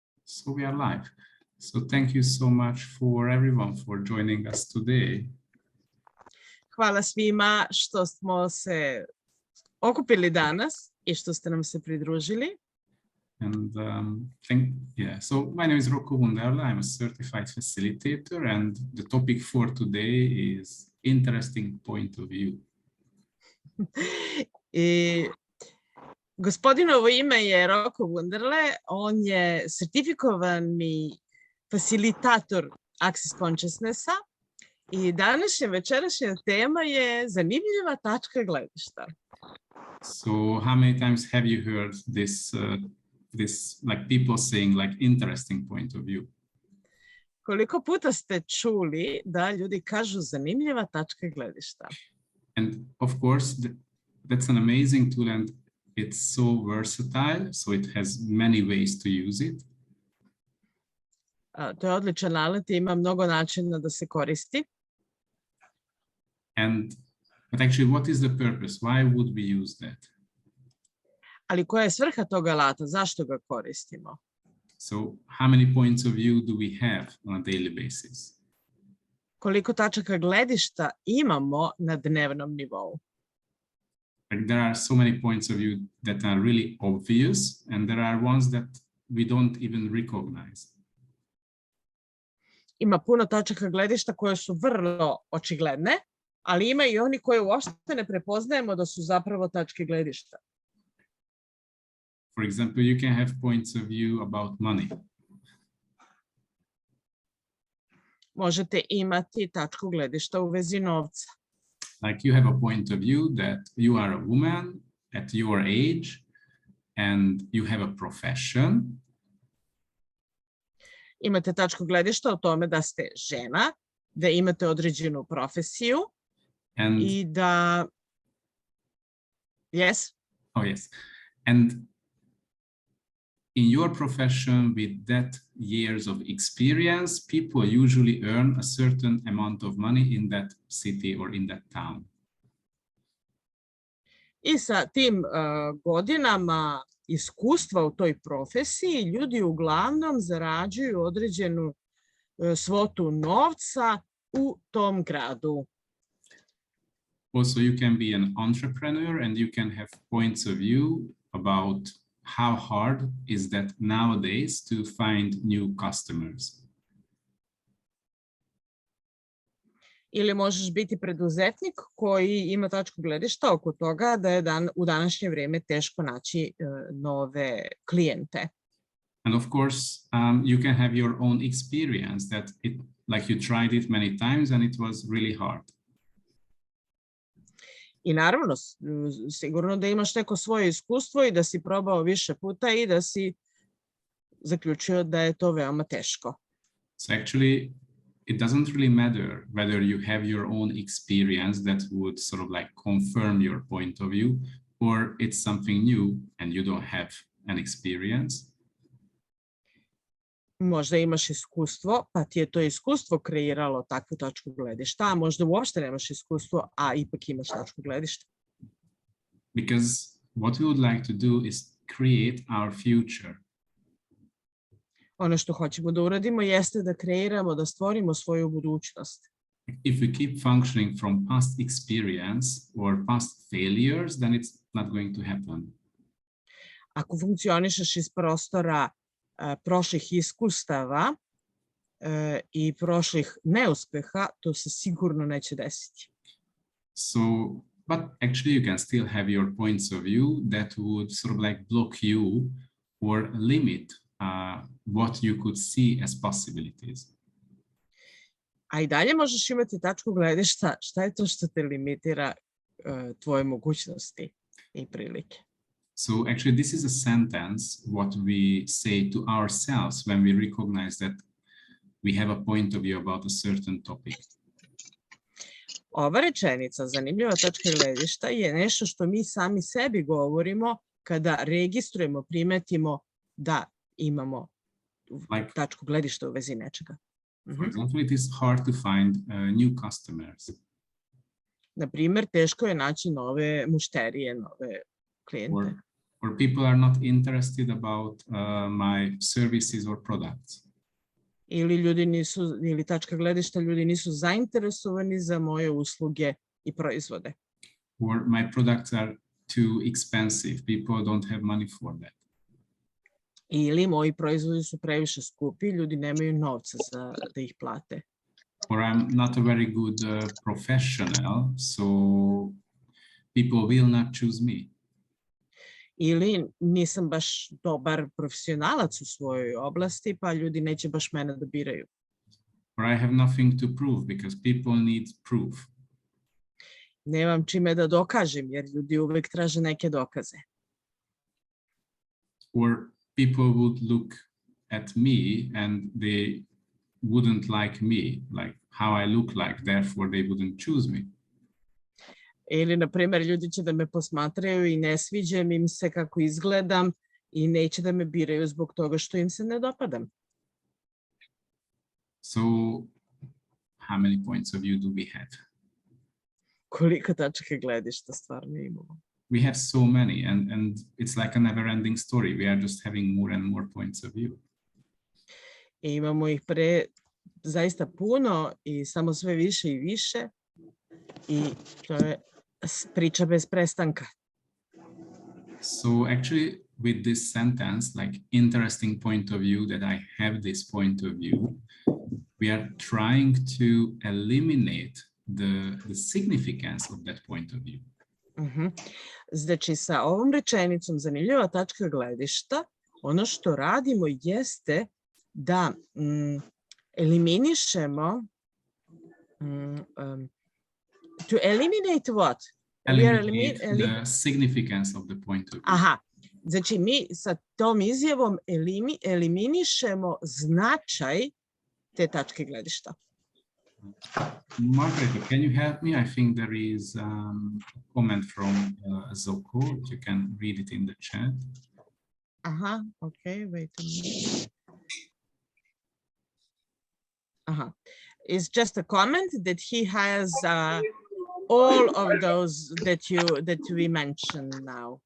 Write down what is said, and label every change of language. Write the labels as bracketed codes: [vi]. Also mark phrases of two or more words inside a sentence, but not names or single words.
[en] So we are live. So thank you so much for everyone for joining us today. [sr] Hvala svima što smo se okupili danas i što ste nam se pridružili. [en] And so my name is Rocco Wunderla. I'm a certified facilitator, and the topic for today is interesting point of view. [sr] I gospodinovo ime je Rocco Wunderle. On je sertifikovani facilitator Access Consciousnessa i večerašnja tema je zanimljiva tačka gledišta. [en] So how many times have you heard this like people saying like interesting point of view? [sr] Koliko puta ste čuli da ljudi kažu zanimljiva tačka gledišta? [en] And of course, that's an amazing tool, and it's so versatile, so it has many ways to use it. [sr] To je odličan alat i ima mnogo načina da se koristi. [en] But actually, what is the purpose? Why would we use that? [sr] Ali koja je svrha tog alata? Zašto ga koristimo? [en] So how many points of view do we have on a daily basis? [sr] Koliko tačaka gledišta imamo na dnevnom nivou? [en] Like there are so many points of view that are really obvious, and there are ones that we don't even recognize. [sr] Ima puno tačaka gledišta koje su vrlo očigledne, ali ima i oni koje uopšte ne prepoznajemo da su zapravo tačke gledišta. [en] For example, you can have points of view about money. [sr] Možete imati tačku gledišta u vezi novca. [en] Like you have a point of view that you are a woman at your age and you have a profession. [sr] Imate tačku gledišta o tome da ste žena, da imate određenu profesiju i da... [en] Yes? Oh, yes. And in your profession, with that years of experience, people usually earn a certain amount of money in that city or in that town. [sr] I sa tim godinama iskustva u toj profesiji, ljudi uglavnom zarađuju određenu svotu novca u tom gradu. [en] Also, you can be an entrepreneur and you can have points of view about how hard is that nowadays to find new customers. [sr] Ili možeš biti preduzetnik koji ima tačku gledišta oko toga da je u današnje vrijeme teško naći nove klijente. [en] And of course, you can have your own experience that like you tried it many times and it was really hard. [sr] I naravno, sigurno da imaš neko svoje iskustvo i da si probao više puta i da si zaključio da je to veoma teško. [en] So actually, it doesn't really matter whether you have your own experience that would sort of like confirm your point of view, or it's something new and you don't have an experience. [sr] Možda imaš iskustvo, pa ti je to iskustvo kreiralo takvu tačku gledišta, a možda uopšte nemaš iskustvo, a ipak imaš tačku gledišta. [en] Because what we would like to do is create our future. [sr] Ono što hoćemo da uradimo jeste da kreiramo, da stvorimo svoju budućnost. [en] If we keep functioning from past experience or past failures, then it's not going to happen. [sr] Ako funkcionišeš iz prostora prošlih iskustava i prošlih neuspeha, to se sigurno neće desiti. [en] So, but actually you can still have your points of view that would sort of like block you or limit what you could see as possibilities. [sr] A i dalje možeš imati tačku gledišta. Šta je to što te limitira tvoje mogućnosti i prilike? [en] So actually this is a sentence what we say to ourselves when we recognize that we have a point of view about a certain topic. [sr] Ova rečenica, zanimljiva tačka gledišta, je nešto što mi sami sebi govorimo kada registrujemo, primetimo da imamo tačku gledišta u vezi nečega. [en] For example, it is hard to find new customers. [sr] Na primjer, teško je naći nove mušterije, nove klijente. [en] or people are not interested about my services or products. [sr] Ili ljudi nisu, ili tačka gledišta, ljudi nisu zainteresovani za moje usluge i proizvode. [en] Or my products are too expensive. People don't have money for that. [sr] Ili moji proizvodi su previše skupi, ljudi nemaju novca da ih plate. [en] Or I'm not a very good professional, so people will not choose me. [sr] Ili nisam baš dobar profesionalac u svojoj oblasti, pa ljudi neće baš mene da biraju. [en] Or I have nothing to prove because people need proof. [sr] Nemam čime da dokažem, jer ljudi uvek traže neke dokaze. [en] Or people would look at me and they wouldn't like me, like how I look like, therefore they wouldn't choose me. [sr] Ili, na primjer, ljudi će da me posmatraju i ne sviđam im se kako izgledam i neće da me biraju zbog toga što im se ne dopadam. [en] So, how many points of view do we have? [sr] Koliko tačaka gledišta stvarno imamo? [en] We have so many, and it's like a never-ending story. We are just having more and more points of view. [sr] I imamo ih zaista puno i samo sve više i više. I to je priča bez prestanka. [en] So actually, with this sentence, like interesting point of view, that I have this point of view, we are trying to eliminate the significance of that point of view. [sr] Znači, sa ovom rečenicom zanimljiva tačka gledišta, ono što radimo jeste da eliminišemo [en] to eliminate what? Eliminate the significance of the point of view. [sr] Aha, znači mi sa tom izjavom eliminišemo značaj te tačke gledišta. [en] Margaret, can you help me? I think there is a comment from Zoko. You can read it in the chat. Aha, okay, wait a minute. Aha, it's just a comment that he has all of those that we mentioned now.